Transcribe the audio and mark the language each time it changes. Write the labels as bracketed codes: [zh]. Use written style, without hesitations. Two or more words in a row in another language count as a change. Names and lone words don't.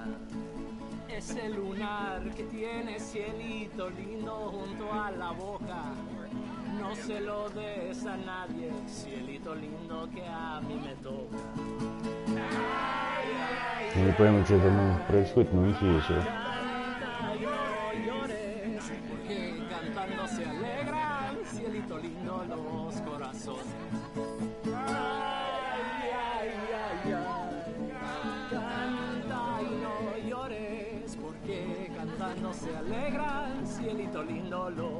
[es] Ese lunar que tiene cielito lindo junto a la boca. No se lo des a nadie, cielito lindo que a mí me toca. [ru] Я не пойму, что там происходит, но у них весело. [es] Cantando se alegran, cielito lindo los corazones. Canta y no llores, porque cantando se alegran, cielito lindo los.